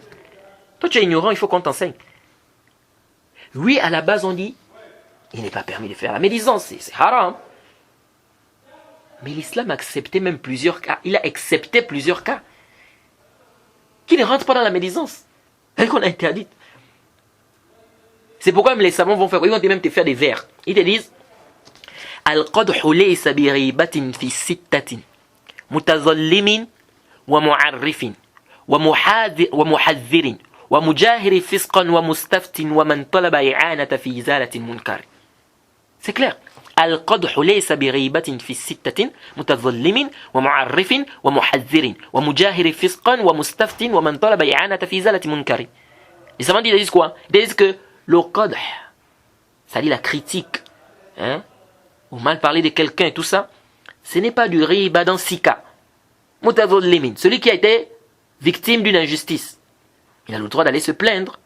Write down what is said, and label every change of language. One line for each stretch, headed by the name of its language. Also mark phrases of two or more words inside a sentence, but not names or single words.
French: Toi tu es ignorant, il faut qu'on t'enseigne. Oui, à la base on dit, il n'est pas permis de faire la médisance, c'est haram. Mais l'islam a accepté même plusieurs cas. Il a accepté plusieurs cas qui ne rentrent pas dans la médisance et qu'on a interdite. C'est pourquoi même les savants vont faire, ils vont même te faire des vers. Ils te disent
Arabic: القدح ليس بريبة في ستة متظلم ومعرف ومحذر ومجاهر فسقا ومستفت ومن طلب إعانة في إزالة منكر.
French: C'est clair.
Arabic: القدح ليس بريبة في الستة متظلم ومعرف ومحذر ومجاهر فسقا ومستفت ومن طلب إعانة في إزالة منكر.
French: Les savants disent quoi? Ils disent que le qadh, c'est-à-dire la critique, hein, ou mal parler de quelqu'un et tout ça, ce n'est pas du riba dans 6 cas. Mutadhallimin, celui qui a été victime d'une injustice, il a le droit d'aller se plaindre.